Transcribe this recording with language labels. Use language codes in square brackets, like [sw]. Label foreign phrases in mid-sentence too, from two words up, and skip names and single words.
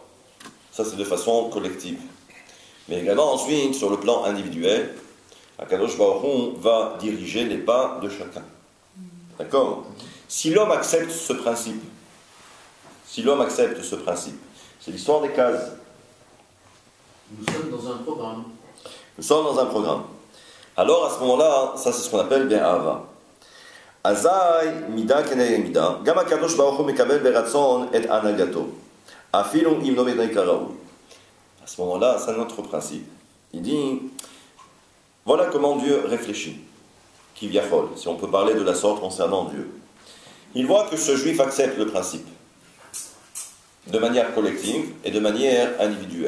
[fr] Ça, c'est de façon collective. Mais également, ensuite, sur le plan individuel, Akadosh Baruch Hu va diriger les pas de chacun. D'accord? Si l'homme accepte ce principe, c'est l'histoire des cases. Nous sommes dans un programme. Nous sommes dans un programme. Alors, à ce moment-là, ça, c'est ce qu'on appelle bien Ava. [he] אזי מידה כנגד מידה, גם הקדוש ברוך הוא מקבל ברצון את הנהגתו, אפילו אם לא מתנהג כראוי. [fr] À ce moment-là, c'est notre principe. Il dit, voilà comment Dieu réfléchit, Kivyachol, si on peut parler de la sorte concernant Dieu. Il voit que ce juif accepte le principe, de manière collective et de manière individuelle.